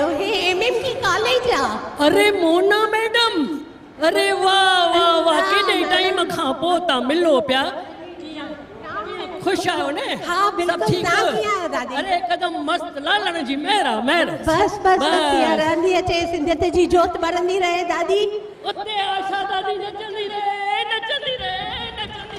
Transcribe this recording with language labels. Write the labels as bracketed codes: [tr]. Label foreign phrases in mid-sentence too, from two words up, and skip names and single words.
[sd] हे एमएमके कॉलेज आहे। अरे मोना मैडम, अरे वाह वाह वाह, केॾे टाइम खां पोइ तव्हां मिलो पिया। ख़ुशि आहियो न? हाँ बिल्कुल। सभु ठीकु? तव्हां कीअं आहियो दादी? अरे हिकदमि मस्तु, लालण जी महिर आहे, महिर। बस बस रहंदी अचे, सिंधियत जी जोत ॿरंदी रहे दादी। उते आशा दादी नचंदी रहे, नचंदी रहे, नचंदी।